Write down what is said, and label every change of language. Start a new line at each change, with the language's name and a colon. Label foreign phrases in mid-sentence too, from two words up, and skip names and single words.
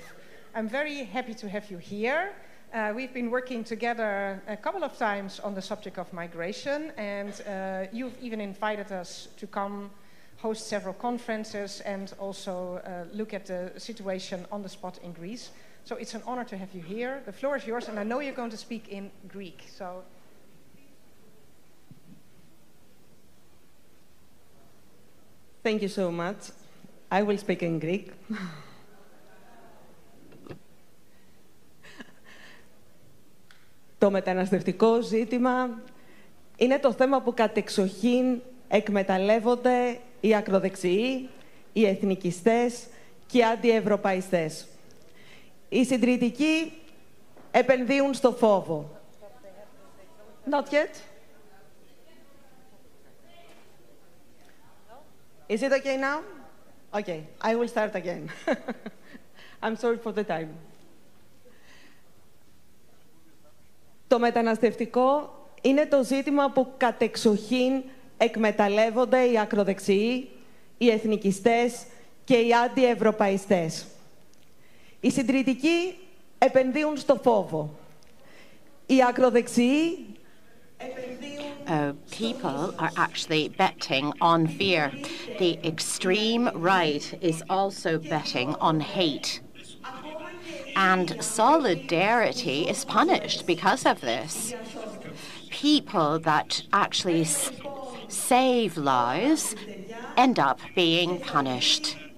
English: I'm very happy to have you here. We've been working together a couple of times on the subject of migration, and you've even invited us to come host several conferences and also look at the situation on the spot in Greece. So it's an honor to have you here. The floor is yours, and I know you're going to speak in Greek. So. Thank you so much. I will speak in Greek.
Greek: Το μεταναστευτικό ζήτημα είναι το θέμα που κατεξοχήν εκμεταλλεύονται οι ακροδεξιοί, οι εθνικιστές και οι αντιευρωπαϊστές. Οι συντηρητικοί επενδύουν στο φόβο.
English: Not yet? Is it okay now? Okay, I will start again. I'm sorry for the time. Το μεταναστευτικό είναι το ζήτημα που κατεξοχήν εκμεταλλεύονται οι ακροδεξιοί, οι εθνικιστές και οι αντιευρωπαϊστές. Οι συντηρητικοί επενδύουν στο φόβο.
Greek: Οι ακροδεξιοί
English: people are actually betting on fear. The extreme right is also betting on hate. And solidarity is punished because of this. People that actually save lives end up being punished.